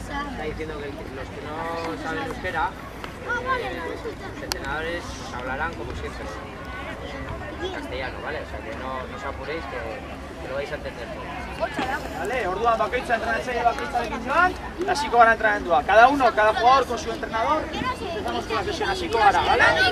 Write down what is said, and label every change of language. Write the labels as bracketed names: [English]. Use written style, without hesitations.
[Spanish] Está diciendo que los que no saben euskera, los entrenadores hablarán como siempre en castellano, ¿vale? O sea que no os apuréis que lo vais a entender todo. [Basque] Vale, orduan bakoitza entrenatzaile bakoitzarekin joan, hasiko gara entrenamendua. [Spanish] Cada uno, cada jugador con su entrenador. Empezamos con la sesión, [Basque] hasiko gara, [Spanish] ¿vale?